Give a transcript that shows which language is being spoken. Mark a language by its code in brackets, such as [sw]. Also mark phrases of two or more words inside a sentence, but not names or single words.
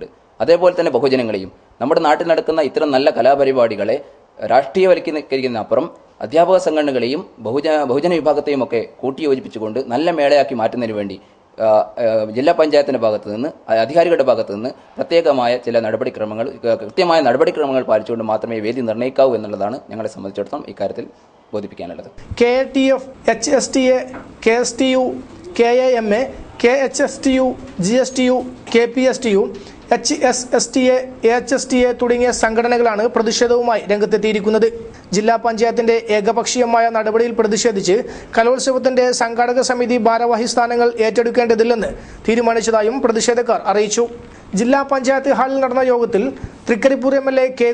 [ml] അതേപോലെ തന്നെ ബഹുജനങ്ങളെയും നമ്മുടെ നാട്ടിൽ നടക്കുന്ന ഇത്തരം നല്ല കലാപരിപാടികളെ രാഷ്ട്രീയവൽക്കരിക്കുന്നതിനപ്പുറം അധ്യാപക സംഘടനകളെയും ബഹുജന വിഭാഗത്തെയും ഒക്കെ കൂട്ടിയോജിപ്പിച്ചുകൊണ്ട് നല്ല മേളയാക്കി മാറ്റുന്നതിന് വേണ്ടി ജില്ലാ പഞ്ചായത്തിന്റെ ഭാഗത്ത് നിന്ന് അധികാരികളുടെ ഭാഗത്ത് നിന്ന് പ്രത്യേകമായ ചില കൃത്യമായ നടപടിക്രമങ്ങൾ പാലിച്ചുകൊണ്ട് മാത്രമേ വേദി നിർണ്ണയിക്കാവൂ എന്നുള്ളതാണ് ഞങ്ങളെ സംബന്ധിച്ചിടത്തോളം ഇക്കാര്യത്തിൽ ബോധിപ്പിക്കാനുള്ളത്. KATF, HSTA, KSTU, KAMA, KHSTU, GSTU, KPSTU, HSSTA, AHSTA തുടങ്ങിയ സംഘടനകളാണ് പ്രതിഷേധവുമായി രംഗത്തെത്തിയിരിക്കുന്നത്. ജില്ലാ പഞ്ചായത്തിന്റെ ഏകപക്ഷീയമായ നടപടിയിൽ പ്രതിഷേധിച്ച് കലോത്സവത്തിന്റെ സംഘാടക സമിതി ഭാരവാഹി സ്ഥാനങ്ങൾ ഏറ്റെടുക്കേണ്ടതില്ലെന്ന് തീരുമാനിച്ചതായും പ്രതിഷേധക്കാർ അറിയിച്ചു. ജില്ലാ പഞ്ചായത്ത് ഹാളിൽ നടന്ന യോഗത്തിൽ തൃക്കരിപ്പൂർ MLA K.